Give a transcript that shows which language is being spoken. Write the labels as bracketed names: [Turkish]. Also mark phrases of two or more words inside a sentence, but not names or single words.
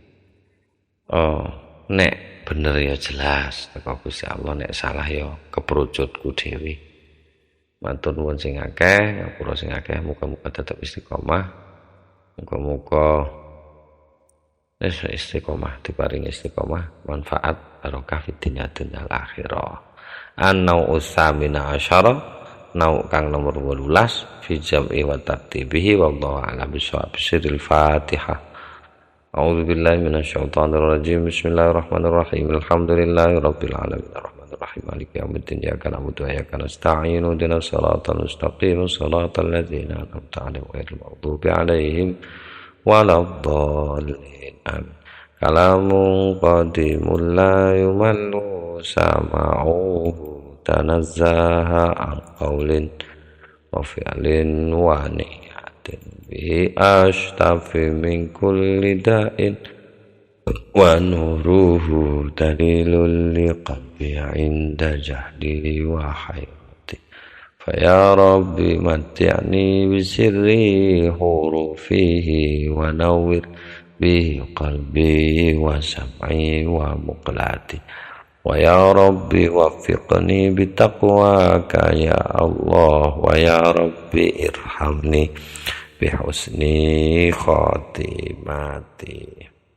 [Javanese] Nek bener ya jelas teko Gusti Allah, nek salah ya keprujutku dhewe. Matur nuwun sing akeh, ngapura sing akeh, muga-muga tetep istiqomah. Muga-muga istiqomah diparingi istiqomah, manfaat barokah [Arabic] في الدنيا والآخرة. النوع الثامن عشر النوع [Javanese] kang nomor [Arabic] 18 في جمعه وترتيبه والله أعلم بالصواب. سر الفاتحة. أعوذ بالله من الشيطان الرجيم. بسم الله الرحمن الرحيم. الحمد لله رب العالمين. الرحمن الرحيم. مالك يوم الدين. إياك نعبد وإياك نستعين. اهدنا الصراط المستقيم. صراط الذين أنعمت عليهم غير المغضوب عليهم ولا الضالين. Amin. كلام قديم لا يمل سماعه تنزه عن قول وفعل ونية به أشتفي من كل داء ونوره دليل لقلبي عند جهدي وحيرتي فيا رب متعني بسر حروفه ونور به قلبي وسمعي ومقلتي ويا رب وفقني بتقواك يا الله ويا رب ارحمني بحسن خاتمتي.